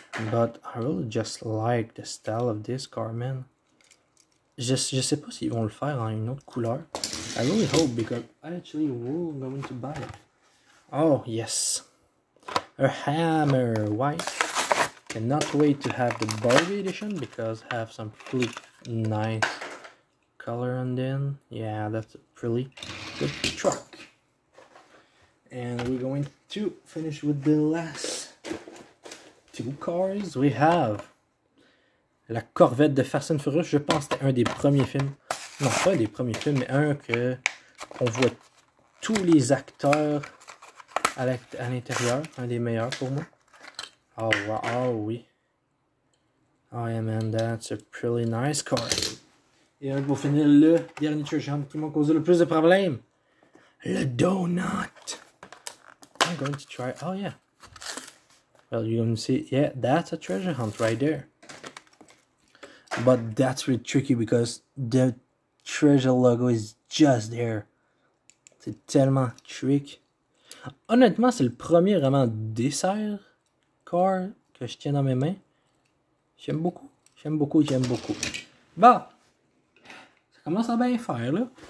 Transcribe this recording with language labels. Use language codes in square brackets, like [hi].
[en] But I really just like the style of this car, man. [fr] Je sais pas s'ils vont le faire en une autre couleur. [en] I really hope because I actually will going to buy it. Oh, yes. A hammer white. Cannot wait to have the Barbie edition because I have some pretty nice color on them. Yeah, that's a pretty good truck. And we're going to finish with the last two cars. We have la Corvette de Fast and Furious. [fr] Je pense que c'était un des premiers films. Non, pas des premiers films, mais un que on voit tous les acteurs à l'intérieur. Un des meilleurs pour moi. Oh, wow. Oh oui. [en] Oh yeah, man, that's a pretty nice car. [fr] Et pour finir, le dernier treasure hunt qui m'a causé le plus de problèmes. [en] Le donut. I'm going to try. Oh yeah. Well, you're going to see. Yeah, that's a treasure hunt right there. But that's really tricky because the treasure logo is just there. [fr] C'est tellement trick. Honnêtement, c'est le premier vraiment dessert car que je tiens dans mes mains. J'aime beaucoup. J'aime beaucoup. Bon. Ça commence à bien faire là.